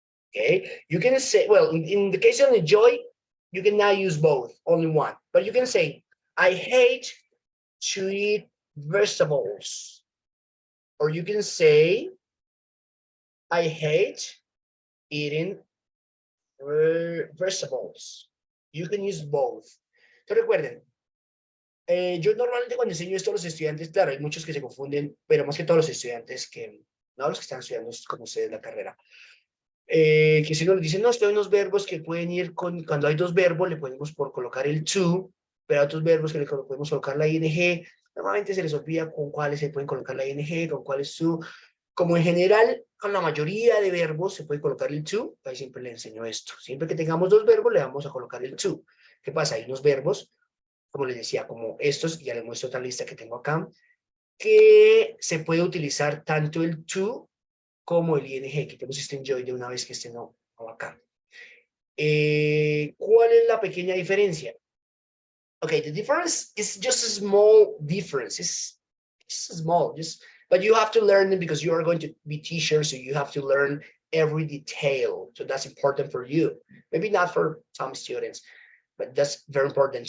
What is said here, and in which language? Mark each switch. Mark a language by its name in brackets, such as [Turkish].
[English] Okay, you can say, well, in the case of enjoy, you can now use both, only one. But you can say, I hate to eat vegetables. Or you can say, I hate eating vegetables. You can use both. [Spanish] Entonces recuerden, yo normalmente cuando enseño esto a los estudiantes, claro, hay muchos que se confunden, pero más que todos los estudiantes que, no los que están estudiando como ustedes la carrera, que si uno les dice, no, estoy hay unos verbos que pueden ir con, cuando hay dos verbos, le podemos por colocar el to, pero hay otros verbos que le podemos colocar la ing, normalmente se les olvida con cuáles se pueden colocar la ing, con cuáles to, como en general, con la mayoría de verbos se puede colocar el to, ahí siempre le enseño esto, siempre que tengamos dos verbos le vamos a colocar el to. ¿Qué pasa? Hay unos verbos, como les decía, como estos, ya les muestro otra lista que tengo acá, que se puede utilizar tanto el to como el ing. Quitemos este enjoy de una vez que este no va acá. ¿Cuál es la pequeña diferencia? [English] Okay, the difference is just a small difference. It's small, but you have to learn it because you are going to be teachers, so you have to learn every detail. So that's important for you. Maybe not for some students, but that's very important.